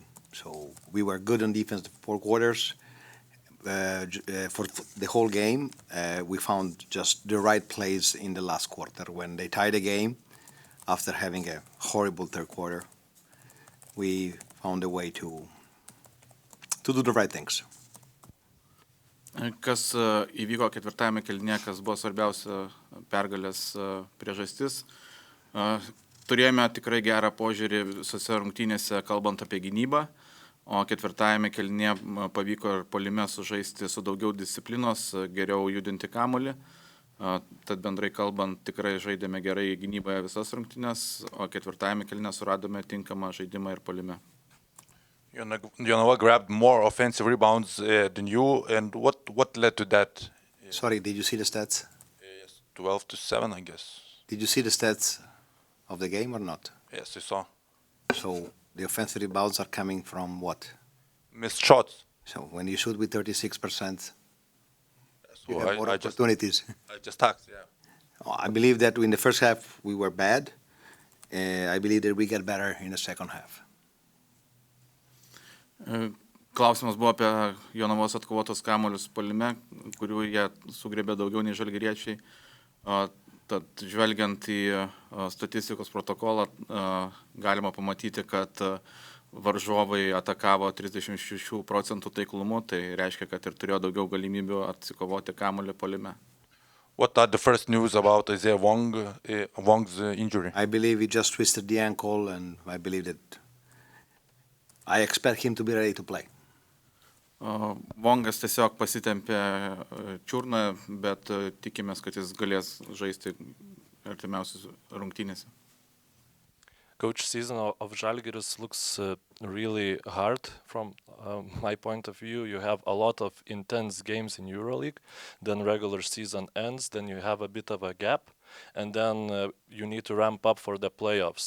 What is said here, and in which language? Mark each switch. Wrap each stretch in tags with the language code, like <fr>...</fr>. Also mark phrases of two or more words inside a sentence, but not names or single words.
<en>So we were good on defense the four quarters. For the whole game, we found just the right plays in the last quarter. When they tied the game, after having a horrible third quarter, we found a way to do the right things.</en> <lt>Kas įvyko ketvirtajame kėlinyje, kas buvo svarbiausia pergalės priežastis. Turėjome tikrai gerą požiūrį visose rungtynėse, kalbant apie gynybą, o ketvirtajame kėlinyje pavyko ir puolime sužaisti su daugiau disciplinos, geriau judinti kamuolį. Tad bendrai kalbant, tikrai žaidėme gerai gynyboje visas rungtynės, o ketvirtajame kėlinyje suradome tinkamą žaidimą ir puolime.</lt> <en>Jonava grabbed more offensive rebounds than you, and what led to that? Sorry, did you see the stats? Yes, 12-7, I guess. Did you see the stats of the game or not? Yes, I saw. So the offensive rebounds are coming from what? Missed shots. So when you shoot with 36%, you Well, have more I opportunities. I just asked, yeah. I believe that in the first half we were bad. I believe that we get better in the second half.</en> <lt>Klausimas buvo apie Jonavos atkovotos kamuolius puolime, kurių jie sugriebė daugiau nei žalgiriečiai. Tad žvelgiant į statistikos protokolą, galima pamatyti, kad varžovai atakavo 36% taiklumu, tai reiškia, kad ir turėjo daugiau galimybių atsikovoti kamuolį puolime.</lt> <en>What are the first news about Isaiah Wong's injury? I believe he just twisted the ankle, and I believe that I expect him to be ready to play.</en> <lt>Vongas tiesiog pasitempė čiurną, bet tikimės, kad jis galės žaisti artimiausias rungtynėse.</lt> <en>Coach, season of Žalgiris looks really hard from my point of view. You have a lot of intense games in EuroLeague, then regular season ends, then you have a bit of a gap, and then you need to ramp up for the playoffs.</en>